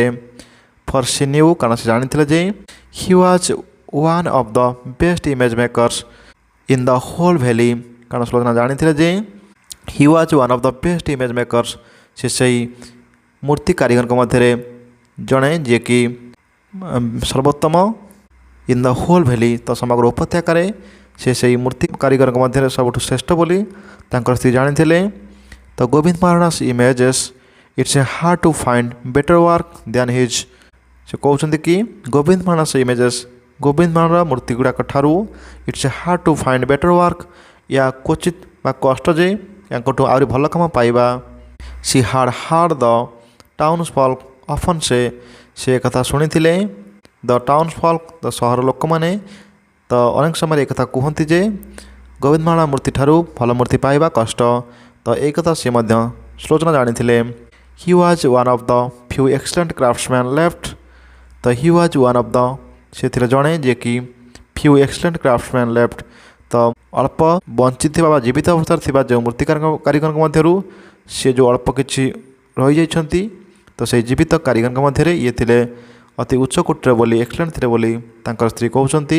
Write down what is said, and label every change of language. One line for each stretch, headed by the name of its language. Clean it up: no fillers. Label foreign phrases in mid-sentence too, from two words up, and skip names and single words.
English: for she knew,
Odia: କାରଣ ସେ ଜାଣିଥିଲେ ଯେ
English: he was one of the best image makers in the whole valley,
Odia: କାରଣ ସୁଲୋଚନା ଜାଣିଥିଲେ ଯେ
English: he was one of the best image makers,
Odia: ସେ ସେହି ମୂର୍ତ୍ତି କାରିଗରଙ୍କ ମଧ୍ୟରେ ଜଣେ ଯିଏକି ସର୍ବୋତ୍ତମ
English: in the whole valley,
Odia: ତ ସମଗ୍ର ଉପତ୍ୟକାରେ ସେ ସେହି ମୂର୍ତ୍ତି କାରିଗରଙ୍କ ମଧ୍ୟରେ ସବୁଠୁ ଶ୍ରେଷ୍ଠ ବୋଲି ତାଙ୍କର ସ୍ତ୍ରୀ ଜାଣିଥିଲେ।
English: ତ ଗୋବିନ୍ଦ ମହାରାଣା's images, it's a hard to find better work than his,
Odia: ସେ କହୁଛନ୍ତି କି ଗୋବିନ୍ଦ ମହାରାଣା's images, ଗୋବିନ୍ଦ ମହାରାଣା ମୂର୍ତ୍ତି ଗୁଡ଼ାକ ଠାରୁ
English: it's a hard to find better work,
Odia: ୟା କ୍ୱଚିତ ବା କଷ୍ଟ ଯେ ୟାଙ୍କଠୁ ଆହୁରି ଭଲ କାମ ପାଇବା।
English: she had heard the townsfolk often say,
Odia: ସେ କଥା ଶୁଣିଥିଲେ
English: the townsfolk,
Odia: ତ ସହର ଲୋକମାନେ ତ ଅନେକ ସମୟରେ ଏକଥା କୁହନ୍ତି ଯେ ଗୋବିନ୍ଦ ମହାରାଣା ମୂର୍ତ୍ତି ଠାରୁ ଭଲ ମୂର୍ତ୍ତି ପାଇବା କଷ୍ଟ, ତ ଏଇ କଥା ସେ ମଧ୍ୟ ସୁଲୋଚନା ଜାଣିଥିଲେ।
English: he was one of the few excellent craftsman left,
Odia: ତ
English: he was one of the,
Odia: ସେ ଥିଲେ ଜଣେ ଯିଏକି
English: few excellent craftsman left,
Odia: ତ ଅଳ୍ପ ବଞ୍ଚିଥିବା ବା ଜୀବିତ ଅବସ୍ଥାରେ ଥିବା ଯେଉଁ ମୂର୍ତ୍ତି କାରିଗରଙ୍କ ମଧ୍ୟରୁ ସେ ଯେଉଁ ଅଳ୍ପ କିଛି ରହିଯାଇଛନ୍ତି, ତ ସେହି ଜୀବିତ କାରିଗରଙ୍କ ମଧ୍ୟରେ ଇଏ ଥିଲେ ଅତି ଉଚ୍ଚ କୋଟିର ବୋଲି, ଏକ୍ସଲେଣ୍ଟ ଥିଲେ ବୋଲି ତାଙ୍କର ସ୍ତ୍ରୀ କହୁଛନ୍ତି।